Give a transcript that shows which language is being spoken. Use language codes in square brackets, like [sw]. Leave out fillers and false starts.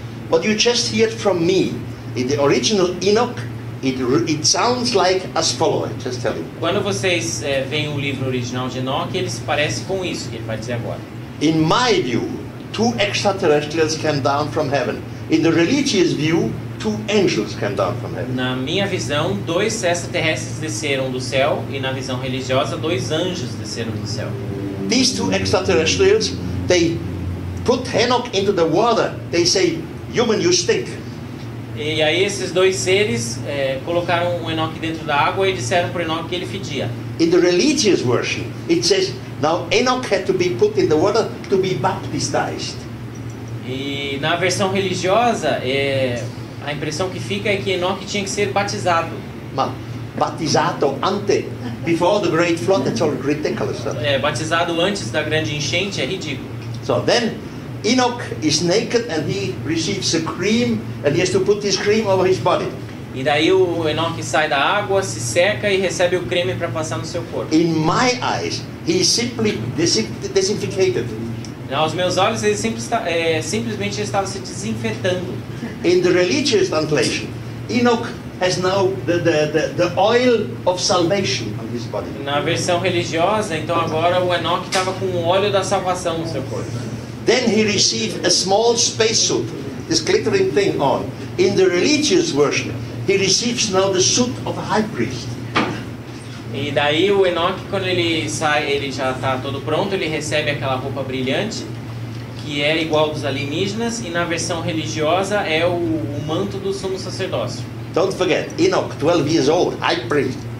[en] What you just heard from me in the original Enoch, it sounds like as follows. Just tell you. [pt] Quando vocês veem o livro original de Enoch, ele se parece com isso que ele vai dizer agora. [en] In my view, two extraterrestrials came down from heaven. In the religious view, two angels came down from heaven. [pt] Na minha visão, dois extraterrestres desceram do céu e na visão religiosa, dois anjos desceram do céu. [en] These two extraterrestrials, they put Enoch into the water. They say, "Human, you stink." [pt] E aí esses dois seres colocaram o Enoch dentro da água e disseram para Enoch que ele fedia. [en] In the religious version, it says, now Enoch had to be put in the water to be baptized. [pt] E na versão religiosa, a impressão que fica é que Enoch tinha que ser batizado. Batizado ante, [en] before the great flood, that's all ridiculous. [pt] Batizado antes da grande enchente é ridículo. [en] So then Enoch is naked and he receives a cream and he has to put this cream over his body. [pt] E daí o Enoque sai da água, se seca e recebe o creme para passar no seu corpo. [en] In my eyes, he is simply disinfected. [pt] Aos meus olhos, ele simplesmente estava se desinfetando. [en] In the religious translation, Enoch has now the oil of salvation on his body. [pt] Na versão religiosa, então agora o Enoque estava com o óleo da salvação no seu corpo. [en] Then he received a small spacesuit, this glittering thing on. In the religious version, he receives now the suit of a high priest. [pt] E daí o Enoque, quando ele sai, ele já está todo pronto, ele recebe aquela roupa brilhante, que é igual dos alienígenas, e na versão religiosa é o manto do sumo sacerdócio. [en] Don't forget, Enoch, 12 years old, high priest.